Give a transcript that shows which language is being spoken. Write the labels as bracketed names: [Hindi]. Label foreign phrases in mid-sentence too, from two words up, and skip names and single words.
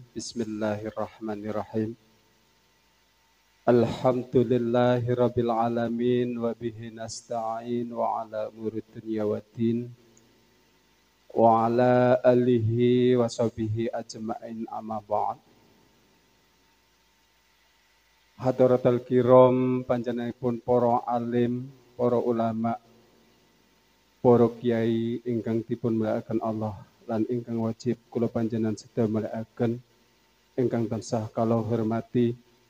[Arabic] بسم الله الرحمن الرحيم. الحمد لله رب العالمين وبه نستعين وعلى أمور الدنيا والدين وعلى آله وصحبه أجمعين أما بعد. حضرات الكرام [Javanese] panjenenganipun para alim, para ulama, para kiai ingkang dipun mulyakaken Allah lan ingkang wajib kula panjenengan sedaya mulyakaken ingkang tansah kala hormati.